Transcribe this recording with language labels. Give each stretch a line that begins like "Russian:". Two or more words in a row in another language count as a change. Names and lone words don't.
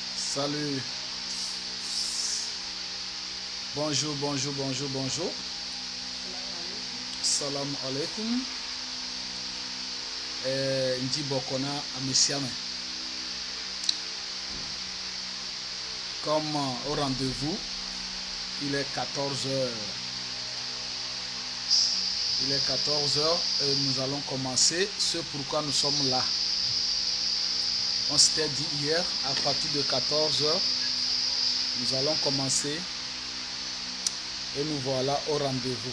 French: Salut. Bonjour, bonjour, bonjour, bonjour.
Arabic: Salam alaikum. Ndi Bokona Amessiame.
French: Comme au rendez-vous, il est 14 h. Il est 14 h et nous allons commencer ce pourquoi nous sommes là. On s'était dit hier, à partir de 14 h, nous allons commencer et nous voilà au rendez-vous.